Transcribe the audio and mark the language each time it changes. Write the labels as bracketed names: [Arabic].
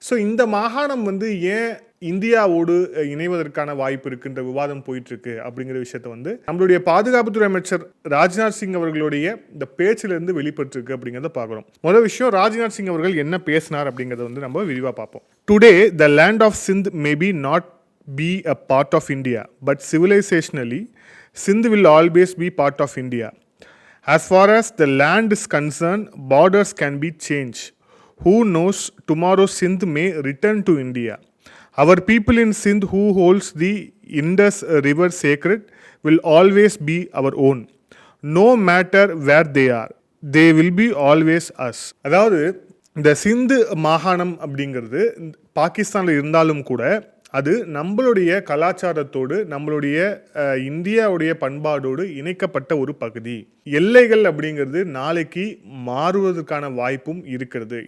[Tamil] So இந்த மாகாணம் வந்து ஏன் இந்தியாவோடு இணைவதற்கான வாய்ப்பு இருக்குன்ற விவாதம் போயிட்டு இருக்கு அப்படிங்கிற விஷயத்த வந்து நம்மளுடைய பாதுகாப்புத்துறை அமைச்சர் ராஜ்நாத் சிங் அவர்களுடைய இந்த பேச்சிலிருந்து வெளிப்பட்டு இருக்கு அப்படிங்கிறத பார்க்கிறோம். முதல் விஷயம், ராஜ்நாத் சிங் அவர்கள் என்ன பேசினார் அப்படிங்கிறத வந்து நம்ம விரிவா பார்ப்போம். [English] Today the land of Sindh may be not be a part of India, but civilisationally Sindh will always be part of India. As far as the land is concerned, borders can be changed. Who knows, tomorrow Sindh may return to India. Our people in Sindh who holds the Indus river sacred will always be our own. No matter where they are, they will be always us. [Tamil] அதாவது இந்த சிந்து மாகாணம் அப்படிங்கிறது பாகிஸ்தானில் இருந்தாலும் கூட அது நம்மளுடைய கலாச்சாரத்தோடு நம்மளுடைய இந்தியாவுடைய பண்பாடோடு இணைக்கப்பட்ட ஒரு பகுதி. எல்லைகள் அப்படிங்கிறது நாளைக்கு மாறுவதற்கான வாய்ப்பும் இருக்கிறது.